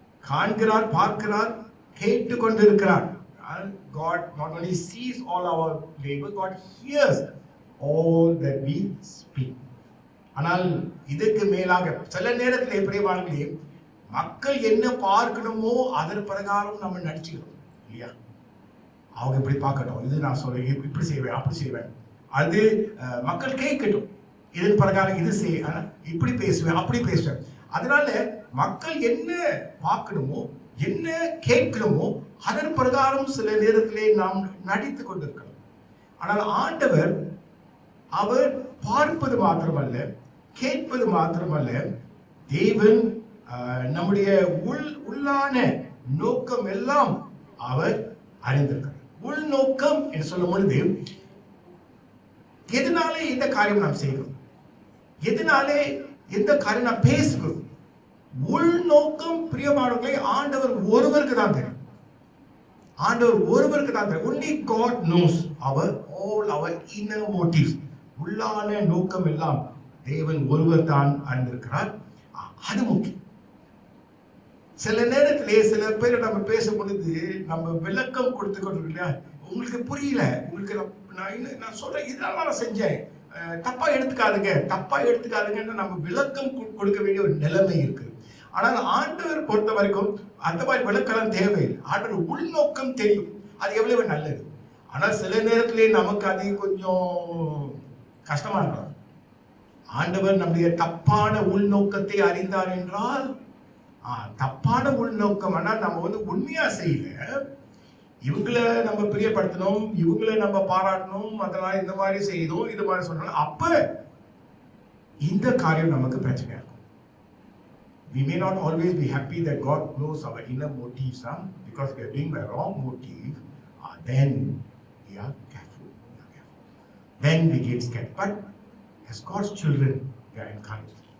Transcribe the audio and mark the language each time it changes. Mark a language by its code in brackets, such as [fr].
[ta] காண்கிறார், பார்க்கிறார், கேட்டுக்கொண்டிருக்கிறார். [en] God not only sees all our labor, God hears all that we speak. [ta] ஆனால் இதற்கு மேலாக சில நேரத்தில் பிரியமானவர்களே, மக்கள் என்ன பார்க்கணுமோ அதன் பிரகாரம் நம்ம நடிச்சுக்கிறோம் இல்லையா. அவங்க இப்படி பார்க்கட்டும், இது நான் சொல்றேன், இப்படி செய்வேன், அப்படி செய்வேன், அது மக்கள் கேட்கட்டும், இதன் பிரகாரம் இது இப்படி பேசுவேன், அப்படி பேசுவேன். அதனால மக்கள் என்ன பார்க்கணுமோ என்ன கேட்கணுமோ அதன் பிரகாரம் சில நேரத்திலே நாம் நடித்து கொண்டிருக்கிறோம். ஆனால் ஆண்டவர் அவர் பார்ப்பது மாத்திரமல்ல, கேட்பது மாத்திரமல்ல, தேவன் நம்முடைய உள்ளான நோக்கம் எல்லாம் அவர் அறிந்திருக்கிறார். உள்நோக்கம் என்று சொல்லும் பொழுது, எதனாலே இந்த காரியம் நாம் செய்கிறோம், எதனாலே எந்த காரியம் நான் பேசுகிறோம், உள்நோக்கம் பிரியமானவர்களை ஆண்டவர் ஒருவருக்கு தான் தெரியும். ஆண்டவர் ஒருவருக்கு தான் தெரியும். [en] only God knows all our inner motives. [ta] உள்ளான நோக்கம் எல்லாம் தேவன் ஒருவர் தான் அறிந்திருக்கிறார். அது முக்கியம். சில நேரத்திலே சில பேர் நம்ம பேசும் பொழுது நம்ம விளக்கம் கொடுத்துக்கொண்டு இல்லையா, உங்களுக்கு புரியல, உங்களுக்கு நான் சொல்றேன் இதெல்லாம் நான் செஞ்சேன், தப்பா எடுத்துக்காதுங்கன்னு நம்ம விளக்கம் கொடுக்க வேண்டிய ஒரு நிலைமை இருக்கு. ஆனால் ஆண்டவர் பொறுத்த வரைக்கும் அந்த மாதிரி விளக்கம் தேவையில்லை. ஆண்டவர் உள்நோக்கம் தெரியும், அது எவ்வளவு நல்லது. ஆனால் சில நேரத்திலே நமக்கு அது கொஞ்சம் கஷ்டமா இருக்கலாம். ஆண்டவர் நம்முடைய தப்பான உள்நோக்கத்தை அறிந்தார் என்றால், தப்பான உள்நோக்கம் ஆனால் நம்ம உண்மையா செய்யல, இவங்களை நம்ம பிரியப்படுத்தணும், இவங்களை நம்ம பாராட்டணும், அதெல்லாம் இந்த மாதிரி செய்தோம், இது மாதிரி சொன்னாலும் அப்ப இந்த காரியம் நமக்கு பிரச்சனை இருக்கும். [en] We may not always be happy that God knows our inner motives, because we are doing the wrong motive. Then we are careful. Then we get scared. But as God's children, we are encouraged.